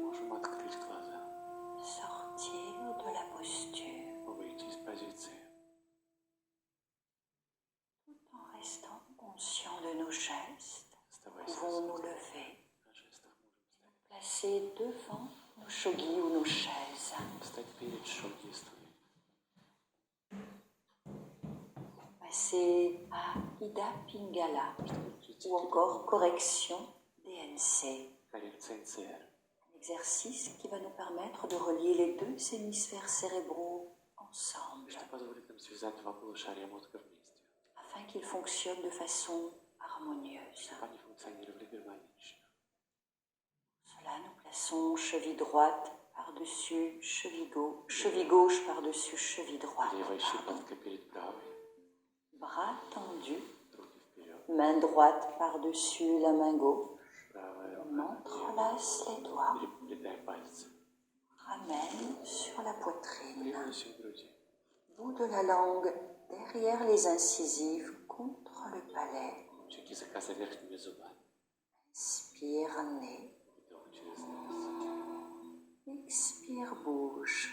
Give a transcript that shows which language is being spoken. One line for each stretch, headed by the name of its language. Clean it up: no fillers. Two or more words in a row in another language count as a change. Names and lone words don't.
Russian: Можем открыть глаза,
French: sortir de la posture
Russian: выйти из позиции,
French: tout en restant conscient de nos gestes.
Russian: оставаясь
French: Pouvons-nous
Russian: осознанным.
French: lever,
Russian: На жестах можем
French: placer devant nos shogis ou nos chaises.
Russian: встать перед шоги и стульями.
French: Passer à Ida Pingala
Russian: Чтобы прийти
French: ou encore correction DNC.
Russian: коррекция НЦР.
French: Un exercice qui va nous permettre de relier les deux hémisphères cérébraux ensemble
Russian: Что позволит нам связать два полушария мозга вместе,
French: afin qu'ils fonctionnent de façon harmonieuse.
Russian: чтобы они функционировали гармонично.
French: Pour cela, nous plaçons cheville droite par-dessus cheville gauche par-dessus cheville droite.
Russian: Левая щиколотка перед правой,
French: Bras tendus,
Russian: руки вперед,
French: main droite par-dessus la main gauche.
Russian: правая
French: On
Russian: рука,
French: entrelace les doigts,
Russian: переплетаем пальцы,
French: ramène sur la poitrine.
Russian: привносим к груди.
French: Bout de la langue derrière les incisives contre le palais.
Russian: Кончик языка за верхними зубами.
French: Inspire nez,
Russian: Вдох через нос.
French: expire bouche.